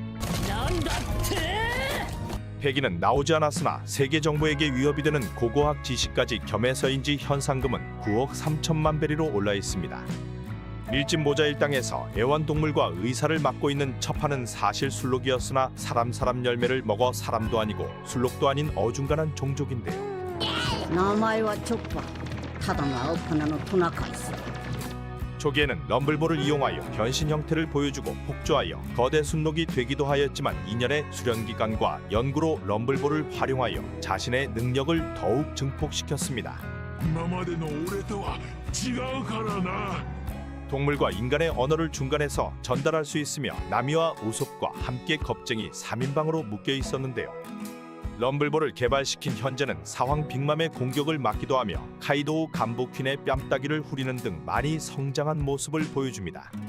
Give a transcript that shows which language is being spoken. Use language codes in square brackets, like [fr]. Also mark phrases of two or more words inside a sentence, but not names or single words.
[ko] 패기는 나오지 않았으나 세계 정부에게 위협이 되는 고고학 지식까지 겸해서인지 현상금은 9억 3천만 베리로 올라 있습니다. 밀짚 모자 일당에서 애완동물과 의사를 맡고 있는 첩하는 사실 술록이었으나 사람 열매를 먹어 사람도 아니고 술록도 아닌 어중간한 종족인데요. [ja] 名前はチョッパーただの青鼻のトナカイさ [ko] 초기에는 럼블볼을 이용하여 변신 형태를 보여주고 폭주하여 거대 순록이 되기도 하였지만 2년의 수련 기간과 연구로 럼블볼을 활용하여 자신의 능력을 더욱 증폭시켰습니다. [ja] 今までの俺とは違うからな [ko] 동물과 인간의 언어를 중간에서 전달할 수 있으며 나미와 우솝과 함께 겁쟁이 3인방으로 묶여 있었는데요. 럼블볼을 개발시킨 현재는 사황 빅맘의 공격을 막기도 하며 카이도우 간부 퀸의 뺨따기를 후리는 등 많이 성장한 모습을 보여줍니다.